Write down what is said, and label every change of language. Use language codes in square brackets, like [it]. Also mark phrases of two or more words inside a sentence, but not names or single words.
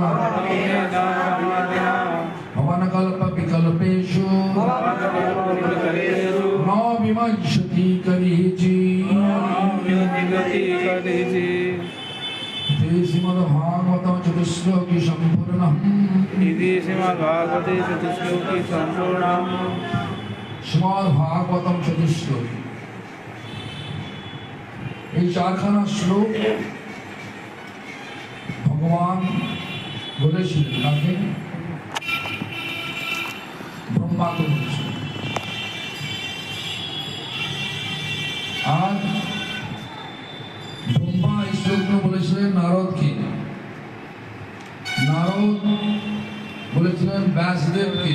[sa] भवनकल्पविकल्पेषु न विमज्जति कलिचि श्रीमद्भागवतं चतुश्लोकी सम्पूर्णम् श्रीमद्भागवतं चतुश्लोकी [bn] এই চারখানা শ্লোক ভগবান বলেছিলেন তাকে ব্রহ্মাকে বলেছিলেন। আর ব্রহ্মা এই শ্লোকটা বলেছিলেন নারদকে, নারদ বলেছিলেন ব্যাসদেবকে।